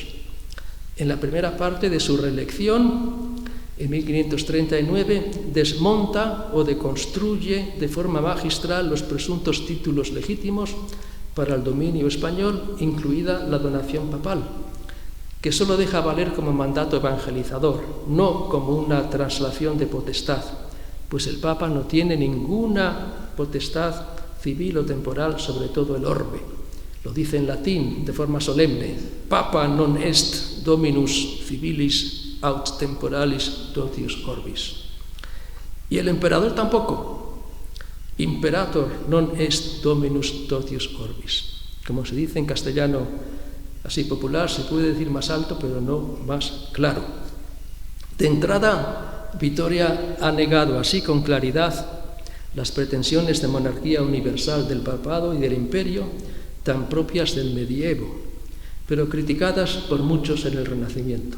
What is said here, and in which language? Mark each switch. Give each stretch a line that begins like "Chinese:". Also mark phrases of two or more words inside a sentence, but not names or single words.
Spanish: En la primera parte de su reelección, en 1539, desmonta o deconstruye de forma magistral los presuntos títulos legítimos para el dominio español, incluida la donación papal, que solo deja valer como mandato evangelizador, no como una traslación de potestad, pues el Papa no tiene ninguna potestad civil o temporal sobre todo el orbe. Lo dice en latín de forma solemne:
Latin: Papa non est dominus civilis aut temporalis totius orbis.
Spanish: Y el emperador tampoco.
Latin: Imperator non est dominus totius orbis.
Spanish: Como se dice en castellano así popular, se puede decir más alto, pero no más claro. De entrada, Vittoria ha negado así con claridad las pretensiones de monarquía universal del papado y del imperio, tan propias del medievo, pero criticadas por muchos en el Renacimiento.